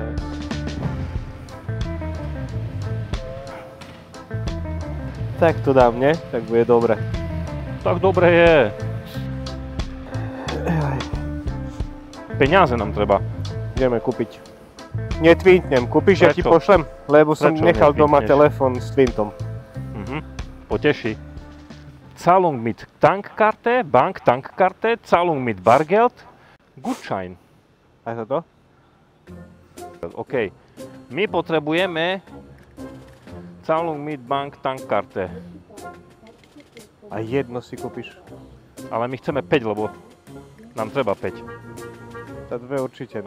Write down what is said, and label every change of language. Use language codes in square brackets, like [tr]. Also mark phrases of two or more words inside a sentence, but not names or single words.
[sk] Tak to dám, nie? Tak bude dobre. Tak dobre je. Peniaze nám treba. Ideme kúpiť. Netvintnem, kúpiš, ja ti pošlem? Lebo som nechal doma telefón s Twintom. Poteší. [de] Zahlung mit Tankkarte, Bank Tankkarte, Zahlung mit Bargeld, Gutschein. [sk] Aj to? OK. My potrebujeme [de] Zahlung mit Bank Tankkarte. [sk] A jedno si kúpiš. Ale my chceme 5, lebo nám treba 5. Za 2 určite, ne?